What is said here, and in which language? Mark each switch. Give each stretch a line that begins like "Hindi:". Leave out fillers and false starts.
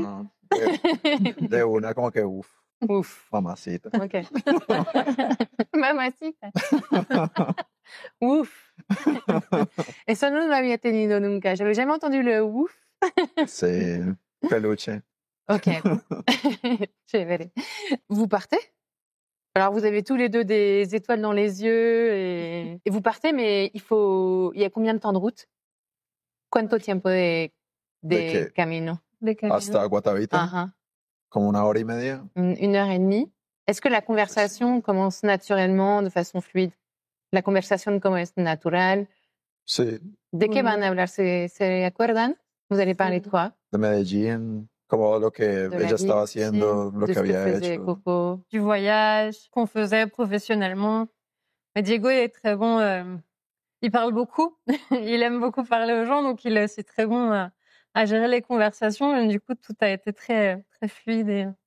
Spanish: No, de una como que uf, mamacita.
French: Ok. Mamacita. Ouf.
Spanish: Eso no lo había tenido nunca.
French: J'avais jamais entendu le ouf. C'est peluche. Ok. Je verrai. Vous partez? Alors, vous avez tous les deux des étoiles dans les yeux et vous partez, mais il y a combien de temps de route?
Spanish: ¿Cuánto tiempo de camino? Hasta Guatavita. Como 1h30. 1h30.
French: Est-ce que la conversation commence naturellement, de façon fluide?
Spanish: La conversación como es natural? Sí. ¿De qué van a hablar? ¿Se acuerdan?
French: ¿Vous allez parler de quoi?
Spanish: De Medellín. Como lo que ella estaba haciendo, lo que había hecho. Coco.
French: Du voyage qu'on faisait professionnellement. Mais Diego, il est très bon. Il parle beaucoup. Il aime beaucoup parler aux gens, donc il est aussi très bon à gérer les conversations. Et du coup, tout a été très, très fluide.